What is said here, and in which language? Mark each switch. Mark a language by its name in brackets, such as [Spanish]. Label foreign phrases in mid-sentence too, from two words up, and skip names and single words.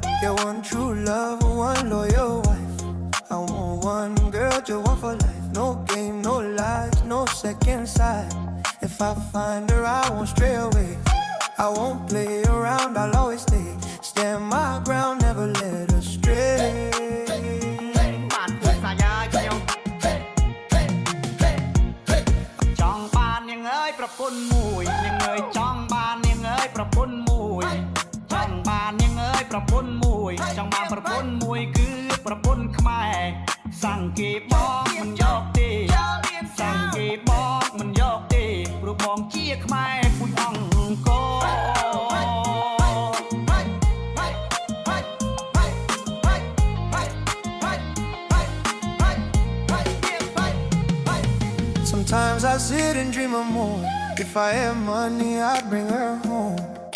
[English] get one true love, one loyal wife. I want one girl, just one for life. No game, no lies, no second side. If I find her, I won't stray away. I won't play around, I'll always stay. Stand my ground, never let her stray. [Khmer] បានធ្វើខ្លាចហើយខ្ញុំចង់បាននាងអើយប្រពន្ធមួយនាងអើយចង់បាននាងអើយប្រពន្ធមួយចង់បាននាងអើយប្រពន្ធមួយចង់បានប្រពន្ធមួយគឺប្រពន្ធខ្មែរសង្កេបងមិនយកទេសង្កេបងមិនយកទេព្រោះបងជាខ្មែរពូជអង្គរ [English] Sometimes I sit and dream of more. If I had money, I'd bring her home.